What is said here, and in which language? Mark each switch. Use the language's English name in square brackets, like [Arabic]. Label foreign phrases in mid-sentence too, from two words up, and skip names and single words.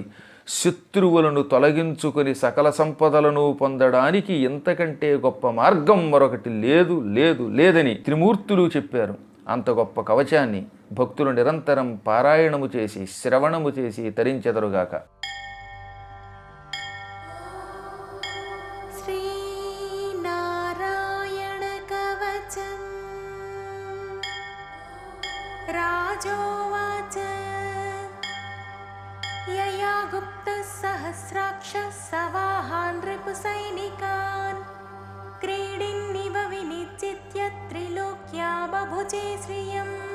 [Telugu] శత్రువులను తొలగించుకొని సకల సంపదలను పొందడానికి ఎంతకంటే గొప్ప మార్గం మరొకటి లేదు లేదు లేదని త్రిమూర్తులు చెప్పారు. అంత గొప్ప కవచాన్ని భక్తులు నిరంతరం పారాయణము చేసి, శ్రవణము చేసి తరించెదరుగాక. [Sanskrit] राजोवाच यया गुप्तः सहस्राक्षः सवाहान् रिपुसैनिकान् क्रीडिन्निव विनिश्चित्य त्रिलोक्या बभुजे श्रियम्